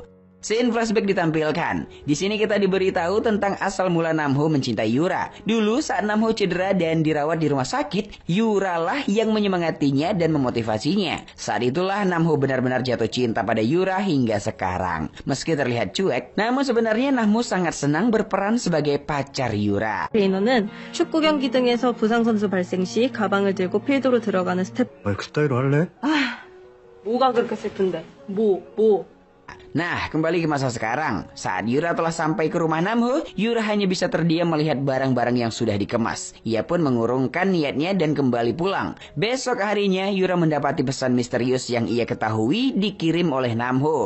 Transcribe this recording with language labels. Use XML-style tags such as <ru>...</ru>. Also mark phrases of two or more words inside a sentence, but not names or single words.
<en>Scene flashback</en> <id>ditampilkan. Di sini kita diberitahu tentang asal mula Namho mencintai Yura. Dulu saat Namho cedera dan dirawat di rumah sakit, Yura lah yang menyemangatinya dan memotivasinya. Saat itulah Namho benar-benar jatuh cinta pada Yura hingga sekarang. Meski terlihat cuek, namun sebenarnya Namho sangat senang berperan sebagai pacar Yura.</id> <ko>레이너는 축구 경기 등에서 부상 선수 발생 시 가방을 들고 필드로 들어가는 스텝. 말 그따위로 할래? 뭐가 그렇게 슬픈데? 뭐?</ko> <id>Nah, kembali ke masa sekarang. Saat Yura telah sampai ke rumah Namho, Yura hanya bisa terdiam melihat barang-barang yang sudah dikemas. Ia pun mengurungkan niatnya dan kembali pulang. Besok harinya, Yura mendapati pesan misterius yang ia ketahui dikirim oleh Namho.</id>